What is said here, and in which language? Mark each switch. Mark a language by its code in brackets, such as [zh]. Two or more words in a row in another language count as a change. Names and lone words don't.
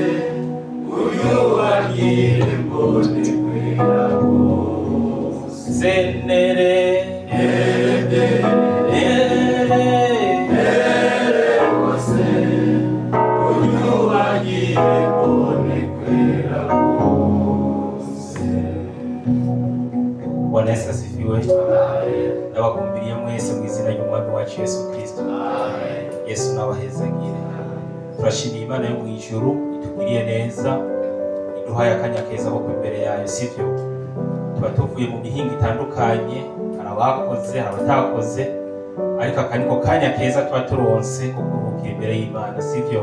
[rn] unyuhagire mbone kwera kose rwose unyuhagire mbone kwera kose. [sw] Bwana Yesu asifiwe. [rn] Nabakumbiriye mwese mu izina ry'umwami wacu Yesu Kristo. Yesu nabahezagire. Turashimiye Imana yo mu ijuru itugiriye neza, iduhaye akanya keza ko imbere yayo, sivyo? Tuba tuvuye mu mihinga itandukanye, hari abakoze, hari abatakoze, ariko aka niko kanya keza tuba turonse ko kuruhukira imbere y'Imana, sivyo?